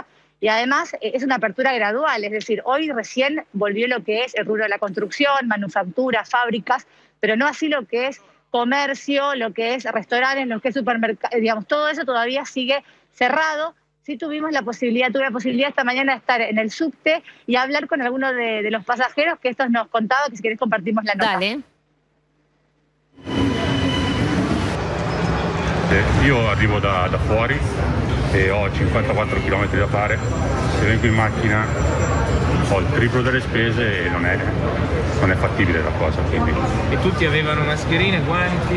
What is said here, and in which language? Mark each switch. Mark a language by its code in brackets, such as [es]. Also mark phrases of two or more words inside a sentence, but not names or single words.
[es] Y además es una apertura gradual, es decir, hoy recién volvió lo que es el rubro de la construcción, manufactura, fábricas, pero no así lo que es comercio, lo que es restaurantes, lo que es supermercados, digamos, todo eso todavía sigue cerrado. Sí tuve la posibilidad esta mañana de estar en el subte y hablar con algunos de los pasajeros que estos nos contaban, que si querés compartimos la nota. Dale. [it] Io arrivo da fuori e ho 54 km da fare. Se vengo in macchina ho il triplo delle spese e non è fattibile la cosa. Quindi. E tutti avevano mascherine, guanti?